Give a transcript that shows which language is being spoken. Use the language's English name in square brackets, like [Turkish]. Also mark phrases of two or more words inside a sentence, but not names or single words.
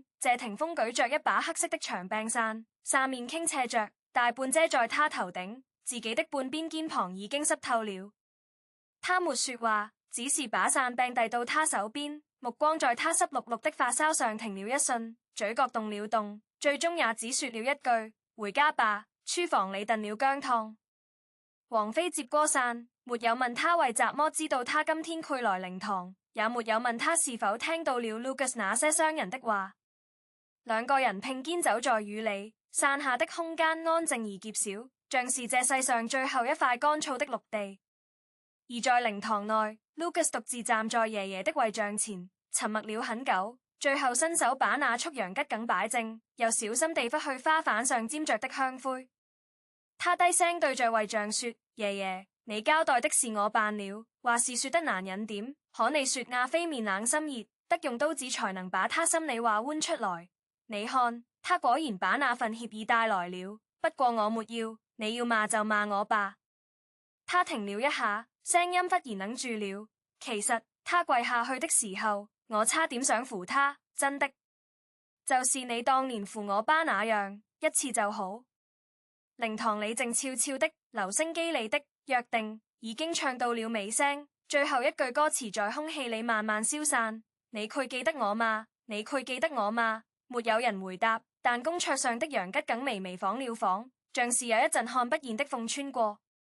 [Chinese] 謝霆鋒舉着一把黑色的長柄傘，傘面傾斜着，大半遮在他頭頂，自己的半邊肩膀已經濕透了。他沒說話，只是把傘柄遞到他手邊，目光在他濕漉漉的髮梢上停了一瞬，嘴角動了動，最終也只說了一句：回家吧，廚房裏燉了薑湯。王菲接過傘， 沒有問他為什麼知道他今天會來靈堂，也沒有問他是否聽到了 Lucas 那些傷人的話。兩個人並肩走在雨裡，散下的空間安靜而狹小，像是這世上最後一塊乾燥的陸地。而在靈堂內， Lucas 獨自站在爺爺的遺像前，沉默了很久，最後伸手把那束洋桔梗擺正，又小心地拂去花瓣上沾着的香灰。他低聲對着遺像說：爺爺，你交代的事我辦了，話是說得難忍點，可你說亞非面冷心熱，得用刀子才能把他心裡話剜出來。你看，他果然把那份協議帶來了，不過我沒要，你要罵就罵我吧。他停了一下，聲音忽然愣住了。其實他跪下去的時候，我差點想扶他，真的，就是你當年扶我爸那樣，一次就好。靈堂裡靜悄悄的，留聲機裡的約定已經唱到了尾聲，最後一句歌詞在空氣裡慢慢消散。你佢記得我嗎？你佢記得我嗎？沒有人回答，但公桌上的洋桔梗微微晃了晃，像是有一陣看不見的風穿過。